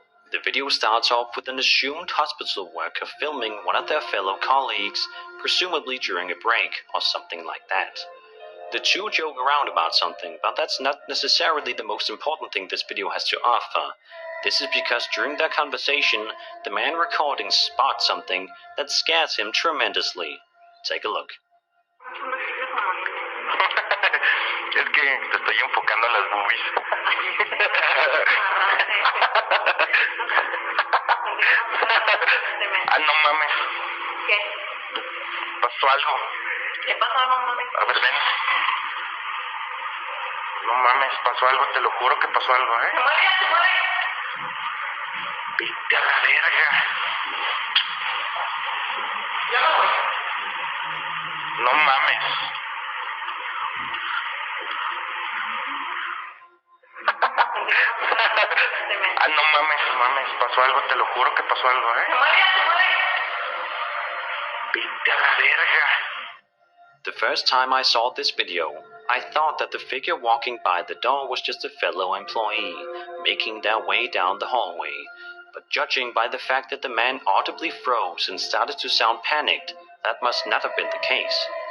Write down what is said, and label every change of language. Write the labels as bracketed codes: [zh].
[en] The video starts off with an assumed hospital worker filming one of their fellow colleagues, presumably during a break or something like that. The two joke around about something, but that's not necessarily the most important thing this video has to offer. This is because during their conversation, the man recording spots something that scares him tremendously. Take a look. [es] Es que te estoy enfocando las boobies. no mames. ¿Qué? Pasó algo. ¿Qué pasó, no mames? A ver, ven. No mames, pasó algo, te lo juro que pasó algo, ¿eh? ¡Se mueve! Vete a la verga. Yo no voy. No mames. No mames, pasó algo, te lo juro que pasó algo, ¿eh? ¡Se mueve! Vete a la verga. [en] The first time I saw this video, I thought that the figure walking by the door was just a fellow employee, making their way down the hallway. But judging by the fact that the man audibly froze and started to sound panicked, that must not have been the case.